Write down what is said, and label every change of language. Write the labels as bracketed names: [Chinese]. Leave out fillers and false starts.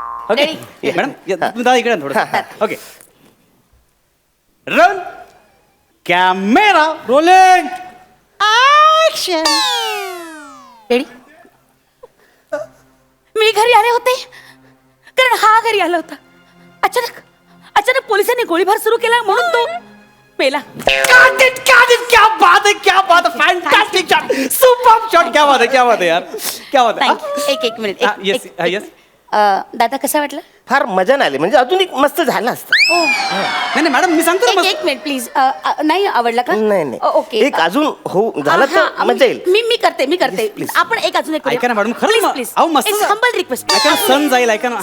[Marathi] Okay madam दादा इकडे थोडं okay [English] Run camera rolling. Action. [Marathi] Ready मी घरी आले होते कारण हा घरी आला होता. अचानक अचानक पोलिसांनी गोळीबार सुरू केला म्हणून तो मेला. [Hindi] क्या बात है क्या बात है फैंटास्टिक शॉट सुपर शॉट क्या बात है यार क्या बात है [English] Thank you. [Marathi] एक मिनिट [English] yes yes [Marathi] दादा कसं वाटलं? फार मजा नाही आली म्हणजे अजून एक मस्त झालं असतं. नाही मॅडम मी सांगतो ना एक मिनिट प्लीज नाही आवडला का? नाही नाही ओके एक अजून हो झालं तर मजा येईल. मी करते [English] Please, please. [Marathi] आपण एक अजून एक ऐका ना मॅडम खरं [English] please [Marathi] अहो मस्त [English] humble request [Marathi] ऐका ना सन जाईल ऐका ना